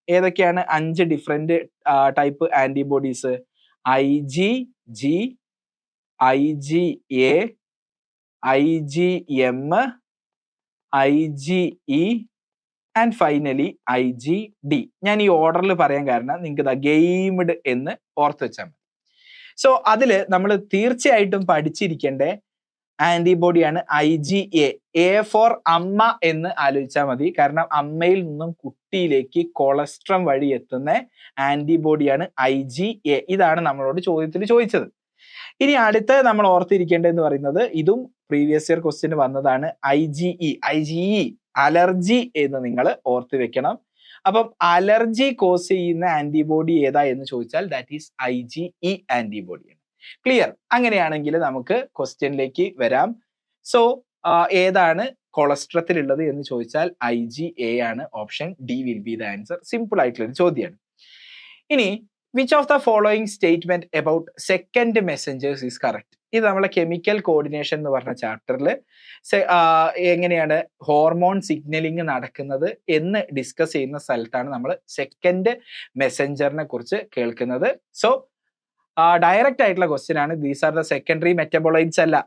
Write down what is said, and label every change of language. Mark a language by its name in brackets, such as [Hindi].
[Malayalam] ഏതൊക്കെയാണ് 5 different type antibodies? [English] IgG, IgA, IgM, IgE and finally IgD. [Malayalam] ഞാൻ ഈ ഓർഡറിൽ പറയാൻ കാരണം നിങ്ങൾക്ക് ഗെയിംഡ് എന്ന് ഓർത്ത് വെച്ചാൽ മതി. സോ അതിൽ നമ്മൾ തീർച്ചയായിട്ടും പഠിച്ചിരിക്കേണ്ട ആന്റിബോഡിയാണ് IgA. A ഫോർ അമ്മ എന്ന് ആലോചിച്ചാൽ മതി. കാരണം അമ്മയിൽ നിന്നും കുട്ടിയിലേക്ക് കൊളസ്ട്രം വഴി എത്തുന്ന ആന്റിബോഡിയാണ് IgA. ഇതാണ് നമ്മളോട് ചോദ്യത്തിൽ ചോദിച്ചത്. ഇനി അടുത്ത നമ്മൾ ഓർത്തിരിക്കേണ്ടതെന്ന് പറയുന്നത്, ഇതും പ്രീവിയസ് ഇയർ ക്വസ്റ്റ്യൻ വന്നതാണ്, IgE അലർജി എന്ന് നിങ്ങൾ ഓർത്ത് വെക്കണം. അപ്പം അലർജി കോസ് ചെയ്യുന്ന ആന്റിബോഡി ഏതാ എന്ന് ചോദിച്ചാൽ ദാറ്റ് ഈസ് IgE ആന്റിബോഡിയാണ്. ക്ലിയർ? അങ്ങനെയാണെങ്കിൽ നമുക്ക് ക്വസ്റ്റ്യനിലേക്ക് വരാം. സോ ഏതാണ് കൊളസ്ട്രത്തിൽ ഉള്ളത് എന്ന് ചോദിച്ചാൽ IgA ആണ്. [English] Option D will be the answer. [Malayalam] Simple ആയിട്ടുള്ള ഒരു ചോദ്യമാണ്. [English] ഇനി which of the following statement about second messengers is correct? [Malayalam] ഇത് നമ്മളെ കെമിക്കൽ കോർഡിനേഷൻ എന്ന് പറഞ്ഞ ചാപ്റ്ററിൽ എങ്ങനെയാണ് ഹോർമോൺ സിഗ്നലിംഗ് നടക്കുന്നത് എന്ന് ഡിസ്കസ് ചെയ്യുന്ന സ്ഥലത്താണ് നമ്മൾ സെക്കൻഡ് മെസ്സഞ്ചറിനെ കുറിച്ച് കേൾക്കുന്നത്. സോ ഡയറക്റ്റ് ആയിട്ടുള്ള ക്വസ്റ്റ്യൻ ആണ്. [English] these are the secondary metabolites [Malayalam] അല്ല.